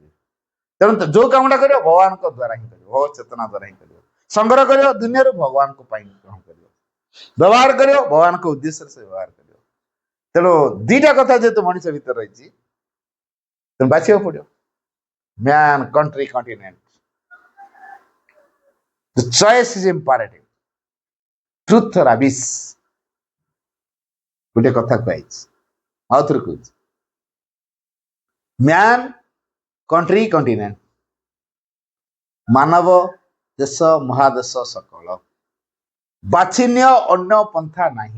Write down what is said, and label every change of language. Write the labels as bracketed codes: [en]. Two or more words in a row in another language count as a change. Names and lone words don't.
[or] ତେଣୁ ଯୋଉ କାମଟା କରିବ ଭଗବାନଙ୍କ ଦ୍ଵାରା ହିଁ କରିବ, ଭଗବତ ଚେତନା ଦ୍ଵାରା ହିଁ କରିବ। ସଂଗ୍ରହ କରିବ ଦୁନିଆରୁ ଭଗବାନଙ୍କ ପାଇଁ ଗ୍ରହଣ କରିବ, ବ୍ୟବହାର କରିବ ଭଗବାନଙ୍କ ଉଦ୍ଦେଶ୍ୟରେ ସେ ବ୍ୟବହାର କରିବ। ତେଣୁ ଦିଟା କଥା ଯେହେତୁ ମଣିଷ ଭିତରେ ରହିଛି ତେଣୁ ବାଛିବାକୁ ପଡିବ। [en] man, country, continent, the choice is imperative, truth or abyss [or] ଗୋଟେ କଥା କୁହାଯାଇଛି। ଆଉ ଥରେ କହୁଛି, [en] man, country, continent, [or] ମାନବ ଦେଶ ମହାଦେଶ ସକଳ, ବାଛିନ୍ୟ ଅନ୍ୟ ପନ୍ଥା ନାହିଁ।